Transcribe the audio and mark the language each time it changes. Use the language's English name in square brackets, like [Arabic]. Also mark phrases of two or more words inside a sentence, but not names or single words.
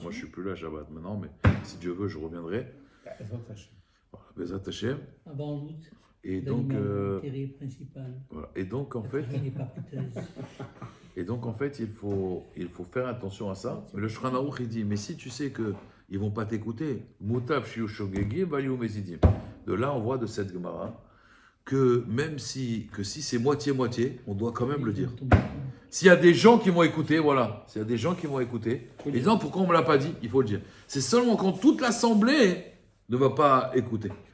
[French] Moi, je ne suis plus là, Shabbat maintenant, mais si Dieu veut, je reviendrai. [Hebrew] Voilà, בעזרת השם. [French] Avant l'août. Et donc, L'intérêt principal. voilà. Et donc, en fait, Il n'est pas putain. il faut faire attention à ça. Mais le Shulchan Aruch, il dit, mais si tu sais qu'ils ne vont pas t'écouter, [Hebrew] מוטב שיהיו שוגגים ואל יהיו מזידים. [French] De là, on voit de cette Gemara que même si c'est moitié-moitié, on doit quand même le dire. S'il y a des gens qui vont écouter, voilà. S'il y a des gens qui vont écouter, et disant pourquoi on ne me l'a pas dit, il faut le dire. C'est seulement quand toute l'assemblée ne va pas écouter.